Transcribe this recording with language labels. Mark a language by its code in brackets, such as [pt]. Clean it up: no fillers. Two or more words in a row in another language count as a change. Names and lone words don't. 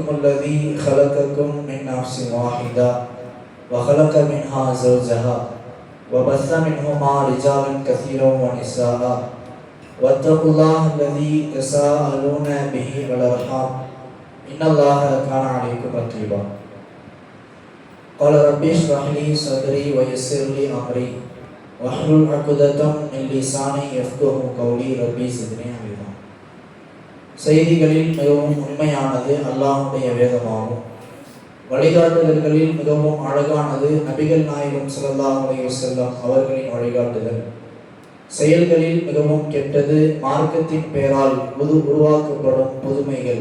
[ar] الذي خلقكم من نفس واحدة وخلق منها زوجها وبث منهما رجالا كثيرا ونساء واتقوا الله الذي تساءلون به والأرحام إن الله كان عليكم رقيبا قال رب اشرح لي صدري ويسر لي أمري واحلل عقدة من لساني يفقهوا قولي ربي زدني علما. [ta] செய்திகளில் மிகவும் உண்மையானது அல்லாஹ்வுடைய வேதமாகும். வழிகாட்டுதல்களில் மிகவும் அழகானது நபிகள் நாயகம் [ar] صلى الله عليه وسلم [ta] அவர்களின் வழிகாட்டுதல். செயல்களில் மிகவும் கெட்டது மார்க்கத்தின் பெயரால் உருவாக்கப்படும் புதுமைகள்.